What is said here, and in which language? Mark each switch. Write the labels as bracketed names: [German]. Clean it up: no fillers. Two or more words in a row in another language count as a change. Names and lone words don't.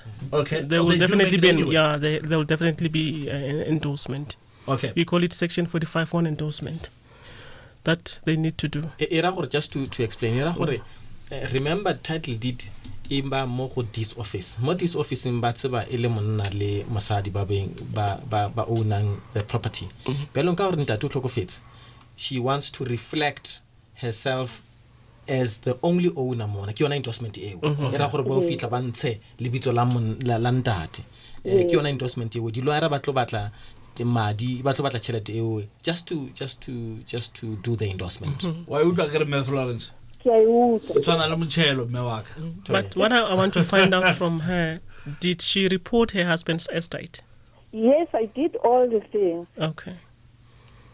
[English] Okay. There will definitely be there will definitely be an endorsement. Okay. We call it section 45(1) endorsement. That they need to do. Just to explain, remember title deed [Tswana] imba mo go [English] this office. [Tswana] Mo [English] this office [Tswana] imba tseba ele monna le mosadi ba ownang [English] the property. [Tswana] Belong ka gore ntate tlhokofetse. [English] She wants to reflect herself as the only owner mona. [Tswana] Ke yona endorsement eo. Era gore bo fitla ba ntshe lebitso la ntate. Ke yona endorsement eo. Di lawyer ba tlo batla madi ba tlo batla tšhelete eo [English] just to do the endorsement. Why would I get a Florence? But what I want to find out from her, did she report her husband's estate? Yes, I did all the things. Okay.